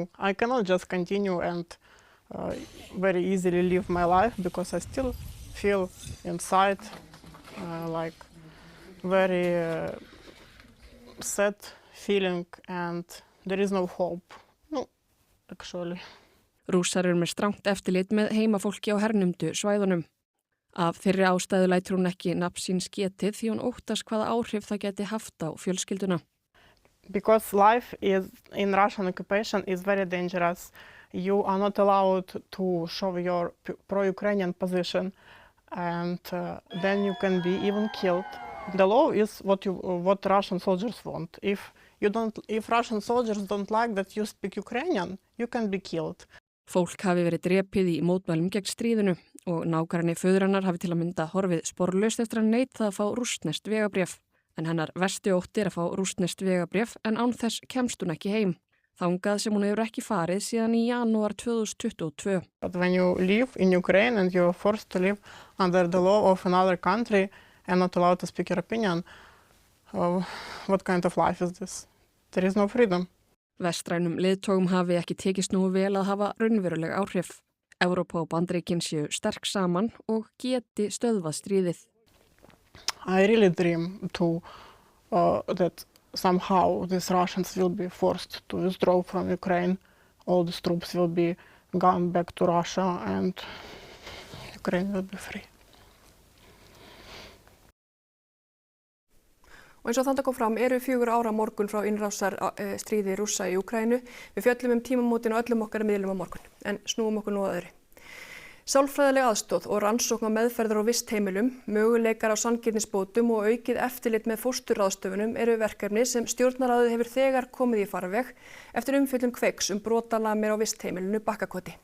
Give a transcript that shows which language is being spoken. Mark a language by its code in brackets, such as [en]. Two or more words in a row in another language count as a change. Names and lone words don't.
[en] I cannot just continue and very easily live my life because I still feel inside like very sad feeling and there is no hope. No, actually. [is] Rússar með strangt eftirlit með heimafólki á hernumdu svæðunum. Af þeirri ástæðu lætur hún ekki nafn síns getið því hún óttast hvaða áhrif það geti haft á fjölskylduna. [en] Because life in Russian occupation is very dangerous. You are not allowed to show your pro-Ukrainian position and then you can be even killed. The law is what Russian soldiers want. If Russian soldiers don't like that you speak Ukrainian, you can be killed. [is] Fólk hafi verið drepið í mótmælum gegn stríðinu og nágranni föðurinnar hafi til að mynda horfið sporlaust eftir að neita að fá rússneskt vegabréf. En hennar versti ótti að fá rússneskt vegabréf en án þess kemst hún ekki heim. Þangað sem hún hefur ekki farið síðan í janúar 2022. [en] But when you live in Ukraine and you're forced to live under the law of another country and not allowed to speak your opinion, what kind of life is this? There is no freedom. [is] Vestrænum leiðtogum hafi ekki tekist nógu vel að hafa raunveruleg áhrif. Evrópa og Bandaríkin séu sterk saman og geti stöðvað stríðið. [en] I really dream that somehow these Russians will be forced to withdraw from Ukraine. All these troops will be gone back to Russia and Ukraine will be free. [is] Og eins og þannig kom fram eru 4 ára morgun frá innrásar stríði Rússa í Úkraínu. Við fjöllum tímamótin og öllum okkar miðlum á morgun, en snúum okkur nú að öðru. Sálfræðileg aðstoð og rannsókn á meðferðar og vistheimilum, möguleikar á sanngirnisbótum og aukið eftirlit með fósturráðstöfunum eru verkefni sem stjórnarráðið hefur þegar komið í farveg eftir umfjöllun Kveiks brotalamir á vistheimilinu Bakkakoti.